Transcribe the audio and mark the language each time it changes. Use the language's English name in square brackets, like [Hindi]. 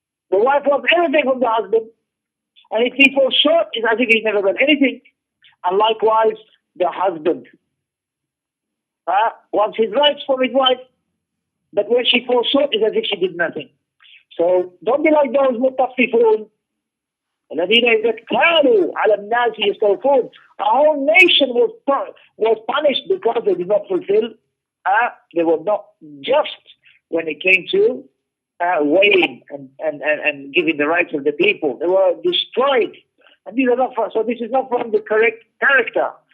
[English] The wife wants everything from the husband, and if he falls short, it's as if he's never done anything. And likewise, the husband wants his rights from his wife, but when she falls short, it's as if she did nothing. So don't be like those mutaffifun. [Arabic] الذين إذا اكتالوا على الناس يستوفون. [English] A whole nation was punished because they did not fulfill. They were not just when it came to weighing and giving the rights of the people. They were destroyed. And these are not so this is not from the correct character.